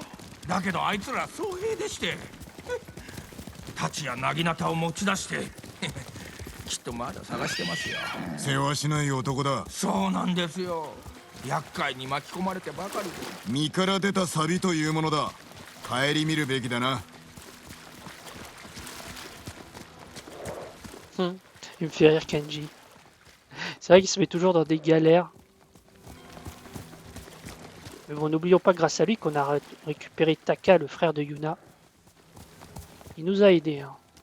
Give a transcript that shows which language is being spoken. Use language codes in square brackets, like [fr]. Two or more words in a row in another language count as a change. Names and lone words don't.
[ja] だけどあいつら僧兵でして、太刀や薙刀を持ち出してきっとまだ探してますよ。世話しない男だ。そうなんですよ。厄介に巻き込まれてばかりで。身から出たサビというものだ。顧みるべきだな。 [fr] Il me fait rire Kenji. C'est vrai qu'il se met toujours dans des galères. Mais bon, n'oublions pas grâce à lui qu'on a récupéré Taka, le frère de Yuna. Il nous a aidés. Hein.